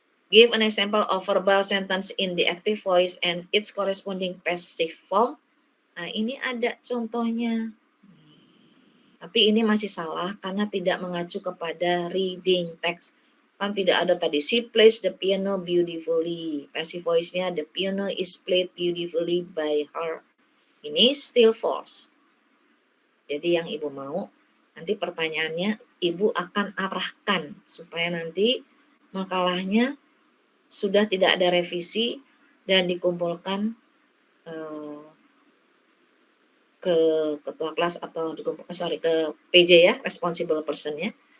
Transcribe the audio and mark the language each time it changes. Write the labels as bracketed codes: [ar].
[en] Give an example of verbal sentence in the active voice and its corresponding passive form. [id] Nah, ini ada contohnya. Tapi ini masih salah karena tidak mengacu kepada reading text. Kan tidak ada tadi, [en] she plays the piano beautifully. Passive voice-nya, the piano is played beautifully by her. Ini still false. [id] Jadi yang ibu mau, nanti pertanyaannya ibu akan arahkan supaya nanti makalahnya sudah tidak ada revisi dan dikumpulkan ke ketua kelas atau ke PJ ya, [en] responsible person- [id] nya.